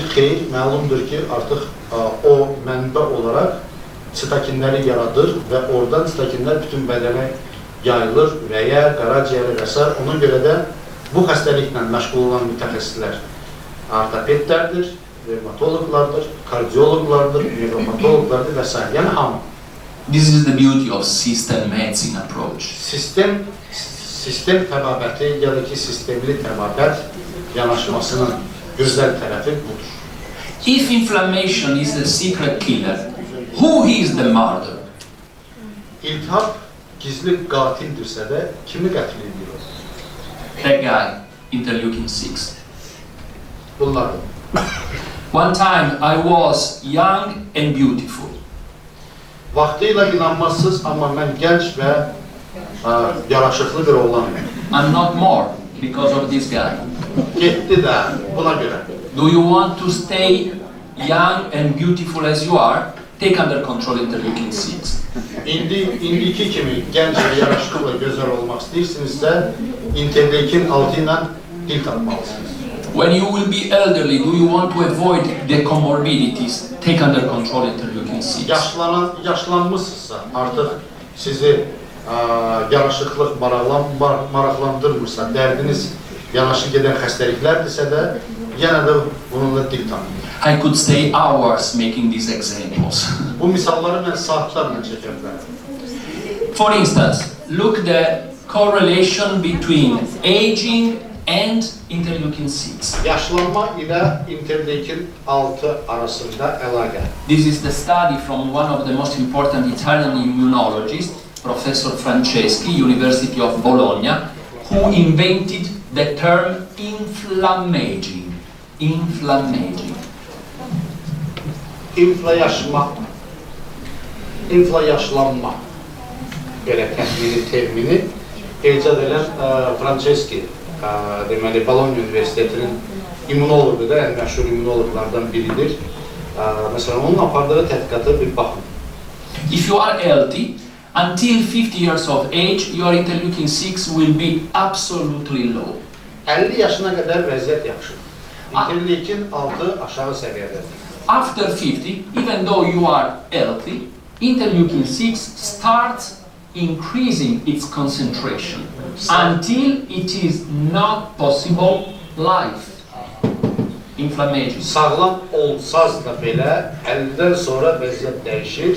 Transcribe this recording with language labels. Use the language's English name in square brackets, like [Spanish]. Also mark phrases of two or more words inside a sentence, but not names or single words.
[Azerbaijani] Xeyr, məlumdur ki, artıq o mənbə olaraq sitokinləri yaradır və oradan sitokinlər bütün bədənə yayılır, ürəyə, qaraciyərə və s. Ona görə də bu xəstəliklə məşğul olan mütəxəssislər ortopedlərdir, revmatologlardır, kardiologlardır, nevropatologlardır və s. Yəni hamı. [English] This is the beauty of system medicine approach. [Azerbaijani] Sistem təbabəti ya da ki, sistemli təbabət yanaşmasının gözəl tərəfi budur. [English] If inflammation is the secret killer, who is the martyr? [Azerbaijani] İltihab gizli qatildirsə də kimi qətl edir? [English] That guy, interleukin-6. [Azerbaijani] Bunlardır. [English] One time I was young and beautiful. [Azerbaijani] Vaxtıyla inanmazsız, amma mən gənc və yaraşıqlı bir oğlanım. [English] I'm not more because of this guy. [Azerbaijani] Getdi də buna görə. [English] Do you want to stay young and beautiful as you are? Take under control interleukin-6. [Azerbaijani] İndiki kimi gənc və yaraşıqlı və gözəl olmaq istəyirsinizsə, interleukin 6 ilə dil tapmalısınız. [English] When you will be elderly, do you want to avoid the comorbidities? Take under control interleukin-6. [Azerbaijani] Yaşlanmışsınızsa, artıq sizi yaraşıqlıq maraqlandırmırsa, dərdiniz yanaşı gedən xəstəliklərdirsə də, yenə də bununla dil tanıyın. [English] I could stay hours making these examples. [Azerbaijani] Bu misalları mən saatlarla çəkə bilərəm. [English] For instance, look the correlation between aging and interleukin-6. [Azerbaijani] Yaşlanma ilə interleukin 6 arasında əlaqə. [English] This is the study from one of the most important Italian immunologists, Professor Franceschi, University of Bologna, who invented the term inflammaging. Inflammaging. [Azerbaijani] İnflayaşlanma belə təxmini termini icad edən Franceschi, deməli, Bologna Universitetinin immunologu da, ən məşhur immunologlardan biridir. Məsələn, onun apardığı tədqiqata bir baxın. [English] If you are healthy, until 50 years of age, your interleukin-6 will be absolutely low. [Azerbaijani] 50 yaşına qədər vəziyyət yaxşıdır. İnterleukin 6 aşağı səviyyədədir. [English] After 50, even though you are healthy, interleukin-6 starts increasing its concentration until it is not possible life. Inflammation. [Azerbaijani] Sağlam olsaz da belə 50-dən sonra vəziyyət dəyişir.